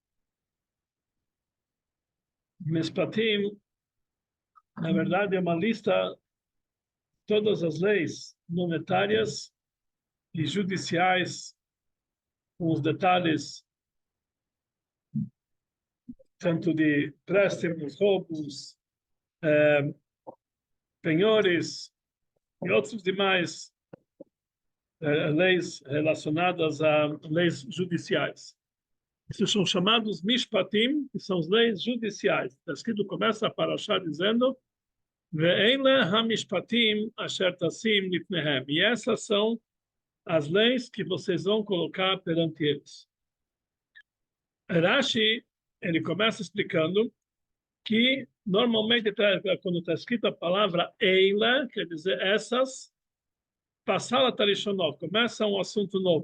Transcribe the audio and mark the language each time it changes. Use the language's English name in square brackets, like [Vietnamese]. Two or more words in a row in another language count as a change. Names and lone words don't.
[Portuguese] Mishpatim, na verdade, é uma lista de todas as leis monetárias e judiciais, com os detalhes tanto de préstimos, roubos, penhores e outros demais leis relacionadas a leis judiciais. Esses são chamados Mishpatim, que são as leis judiciais. Está escrito, começa a Parashá dizendo [Hebrew] ואלה המשפטים אשר תשים לפניהם. [Portuguese] E essas são as leis que vocês vão colocar perante eles. Rashi, ele começa explicando que normalmente quando está escrita a palavra Eila, quer dizer essas, passar a Tarishonot, começa um assunto novo.